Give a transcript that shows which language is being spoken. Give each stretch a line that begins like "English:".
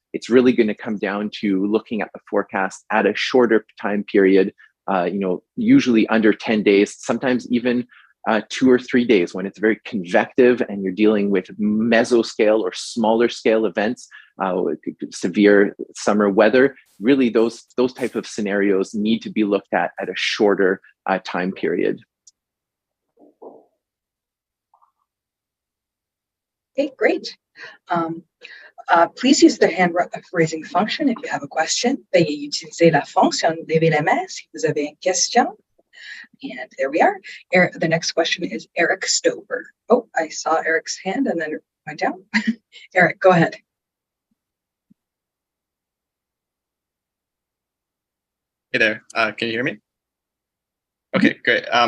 English: It's really going to come down to looking at the forecast at a shorter time period, usually under 10 days, sometimes even 2 or 3 days, when it's very convective and you're dealing with mesoscale or smaller scale events, severe summer weather. Really, those type of scenarios need to be looked at a shorter time period. Okay, great. Please use the hand raising function if you have a question.
French: Veuillez utiliser la fonction lever la main si vous avez une question.
English: And there we are. The next question is Eric Stover. Oh, I saw Eric's hand and then it went down. Eric, go ahead. Hey there. Can you hear me? Okay, great.